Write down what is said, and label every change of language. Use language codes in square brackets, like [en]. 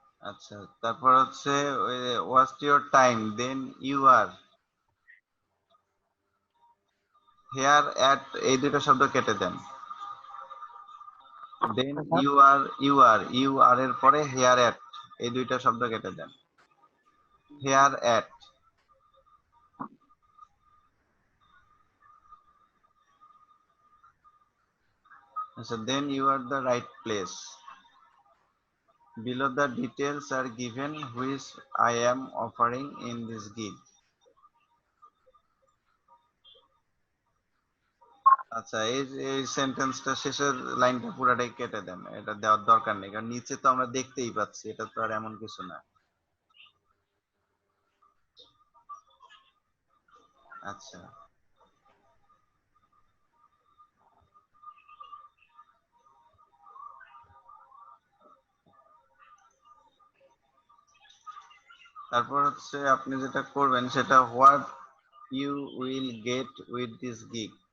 [bn] আচ্ছা তারপর হচ্ছে ওই [en] waste your time then you are here at, [bn] এই দুটো শব্দ কেটে দেন। [en] then you are [bn] এর পরে [en] here at, [bn] এই দুইটা শব্দ কেটে দেন। [en] here at, [bn] আচ্ছা [en] Then you are the right place, below the details are given which I am offering in this gig. [bn] আচ্ছা এই সেন্টেন্সটা শেষের লাইনটা পুরাটাই কেটে দেন, এটা দেওয়ার দরকার নেই, কারণ নিচে তো আমরা দেখতেই পাচ্ছি, এটা তো আর এমন কিছু না। আচ্ছা তারপর হচ্ছে আপনি যেটা করবেন সেটা [en] What you will get with this gig.